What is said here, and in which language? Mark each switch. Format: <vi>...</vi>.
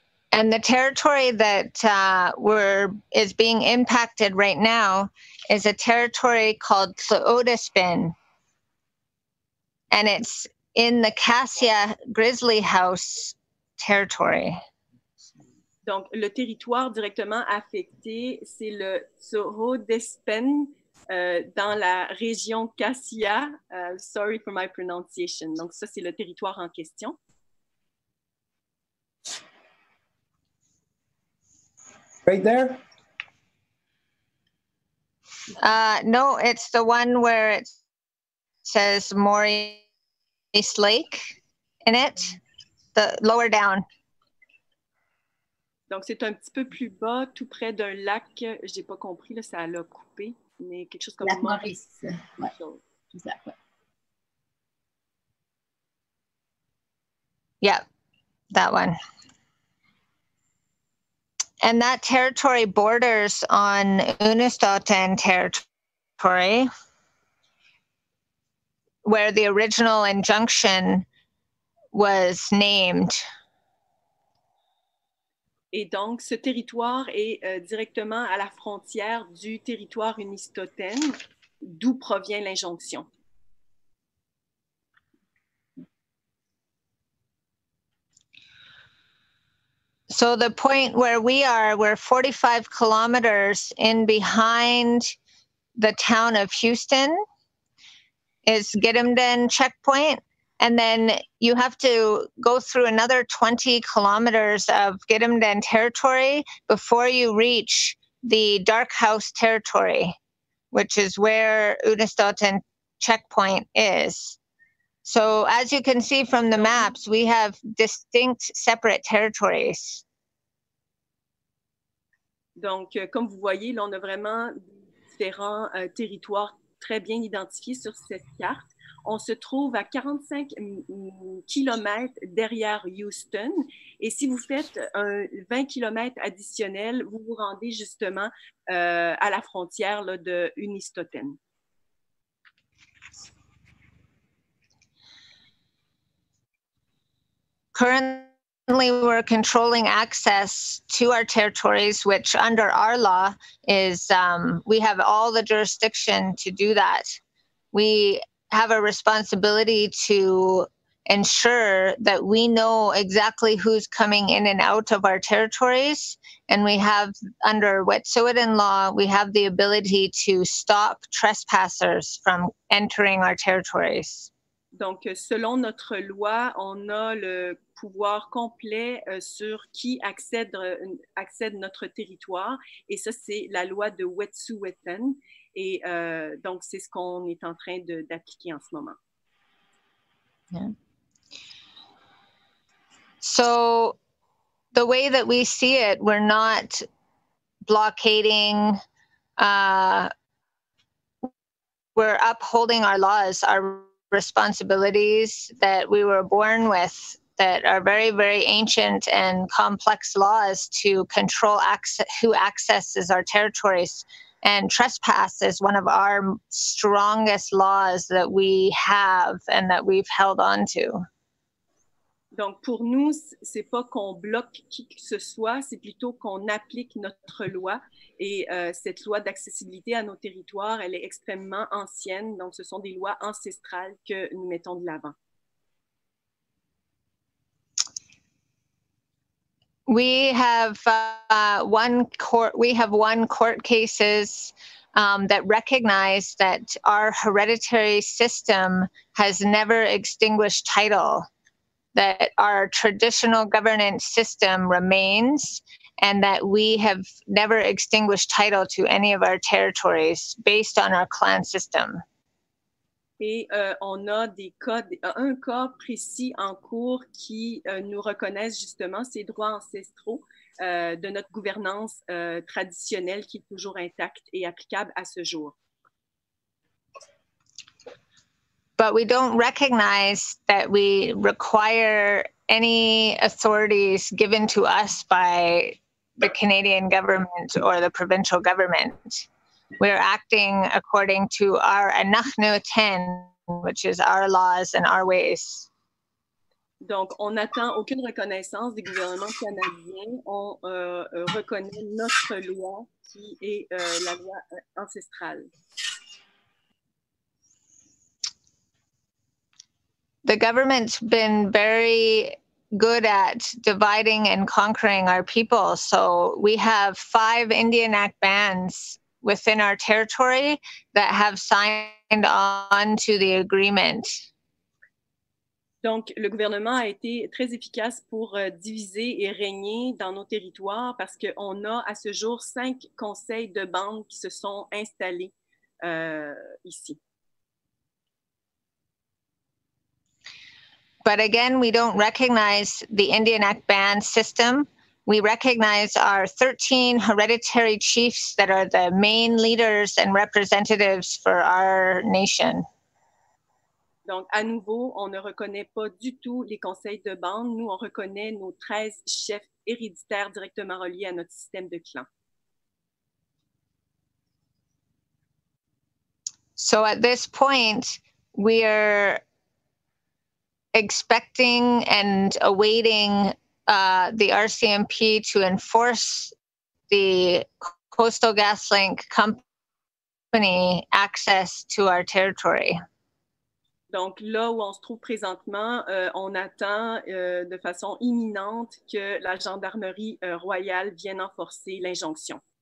<en>And the territory that is being impacted right now is a territory called Tlaotispin. And it's in the Cassia Grizzly House territory.</en> <fr>Donc, le territoire directement affecté, c'est le Tlaotispin dans la région Cassia.</fr> <en>Sorry for my pronunciation.</en> <fr>Donc, ça, c'est le territoire en question.</fr> <en>Right there? No, it's the one where it says Maurice Lake in it. The lower down.</en> <fr>Donc, c'est un petit peu plus bas, tout près d'un lac. J'ai pas compris, là, ça l'a coupé, mais quelque chose comme Lac Maurice. Ouais.</fr> <en>Exactly. Yeah, that one. And that territory borders on Unistoten territory, where the original injunction was named.</en> <fr>Et donc, ce territoire est directement à la frontière du territoire Unistoten, d'où provient l'injonction.</fr> <en>So the point where we're 45 kilometers in behind the town of Houston is Gidimt'en checkpoint. And then you have to go through another 20 kilometers of Gidimt'en territory before you reach the Dark House territory, which is where Unistoten checkpoint is. So as you can see from the maps, we have distinct separate territories.</en> <fr>Donc, comme vous voyez, là, on a vraiment différents territoires très bien identifiés sur cette carte. On se trouve à 45 kilomètres derrière Houston. Et si vous faites 20 kilomètres additionnels, vous vous rendez justement à la frontière là, de Unistoten.</fr> <en>Currently, we're controlling access to our territories, which under our law is we have all the jurisdiction to do that. We have a responsibility to ensure that we know exactly who's coming in and out of our territories. And we have, under Wet'suwet'en law, we have the ability to stop trespassers from entering our territories.</en> <fr>Donc, selon notre loi, on a le pouvoir complet sur qui accède notre territoire. Et ça, c'est la loi de Wet'suwet'en. Et donc, c'est ce qu'on est en train d'appliquer en ce moment.</fr> <en>Yeah. So, the way that we see it, we're not blockading, we're upholding our laws, our responsibilities that we were born with, that are very, very ancient and complex laws to control who accesses our territories. And trespass is one of our strongest laws that we have and that we've held on to.</en> <fr>Donc, pour nous, c'est pas qu'on bloque qui que ce soit, c'est plutôt qu'on applique notre loi. Et cette loi d'accessibilité à nos territoires, elle est extrêmement ancienne. Donc, ce sont des lois ancestrales que nous mettons de l'avant.</fr> <en>We have one court cases that recognize that our hereditary system has never extinguished title, that our traditional governance system remains, and that we have never extinguished title to any of our territories based on our clan system.</en> <fr>Et on a un cas précis en cours qui nous reconnaissent justement ces droits ancestraux de notre gouvernance traditionnelle qui est toujours intacte et applicable à ce jour.</fr> <en>But we don't recognize that we require any authorities given to us by the Canadian government or the provincial government. We're acting according to our Anachnu Ten, which is our laws and our ways.</en> <fr>Donc, on n'attend aucune reconnaissance des gouvernements canadiens. On reconnaît notre loi qui est la loi ancestrale.</fr> <en>The government's been very good at dividing and conquering our people. So we have 5 Indian Act bands within our territory that have signed on to the agreement.</en> <fr>Donc, le gouvernement a été très efficace pour diviser et régner dans nos territoires parce qu'on a à ce jour 5 conseils de bande qui se sont installés ici.</fr> <en>But again, we don't recognize the Indian Act band system. We recognize our 13 hereditary chiefs that are the main leaders and representatives for our nation.</en> <fr>Donc, à nouveau, on ne reconnaît pas du tout les conseils de bande. Nous, on reconnaît nos 13 chefs héréditaires directement reliés à notre système de clan.</fr> <en>So at this point, we're expecting and awaiting the RCMP to enforce the Coastal GasLink company access to our territory.</en> <fr>Donc, là où on se trouve présentement, on attend de façon imminente que la gendarmerie royale vienne enforcer l'injonction.</fr>